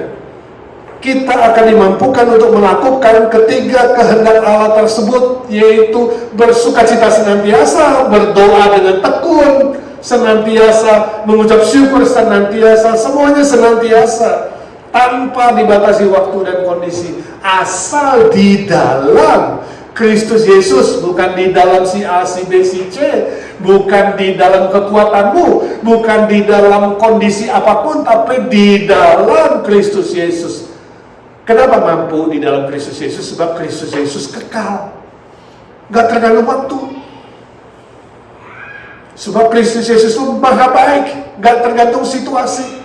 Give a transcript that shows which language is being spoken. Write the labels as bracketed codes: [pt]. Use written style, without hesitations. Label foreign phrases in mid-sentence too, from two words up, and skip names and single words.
[id] Kita akan dimampukan untuk melakukan ketiga kehendak Allah tersebut, yaitu bersukacita senantiasa, berdoa dengan tekun senantiasa, mengucap syukur senantiasa, semuanya senantiasa, tanpa dibatasi waktu dan kondisi, asal di dalam Kristus Yesus, bukan di dalam si A, si B, si C, bukan di dalam kekuatanmu, bukan di dalam kondisi apapun, tapi di dalam Kristus Yesus. Kenapa mampu di dalam Kristus Yesus? Sebab Kristus Yesus kekal, gak tergantung waktu. Sebab Kristus Yesus itu maha baik, gak tergantung situasi.